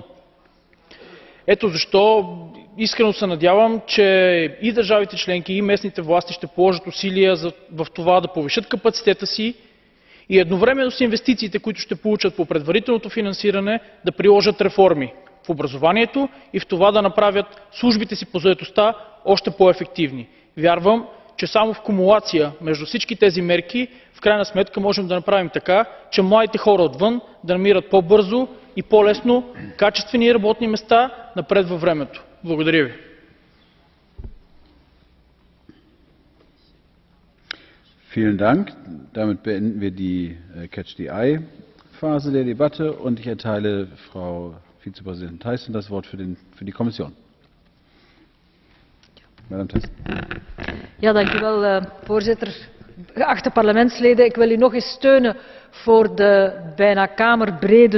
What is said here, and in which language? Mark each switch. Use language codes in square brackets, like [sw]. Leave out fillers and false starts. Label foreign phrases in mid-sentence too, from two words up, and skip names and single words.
[bg] Ето защо искрено се надявам, че и държавите членки, и местните власти ще положат усилия в това да повишат капацитета си и едновременно с инвестициите, които ще получат по предварителното финансиране, да приложат реформи в образованието и в това да направят службите си по заетостта още по-ефективни. Вярвам, че само в кумулация между всички тези мерки в крайна сметка можем да направим така, че младите хора отвън да намират по-бързо и по-лесно качествени работни места напред във времето. Благодаря ви. [de] Vielen Dank. Damit beenden wir die [en] Catch-the-Eye- [de] Phase der Debatte und ich erteile Frau Vizepräsidentin Thyssen das Wort für die Kommission. Madame Thyssen. [nl] Ja, dank u wel, voorzitter. Geachte parlementsleden, ik wil u nog eens steunen voor de bijna kamerbrede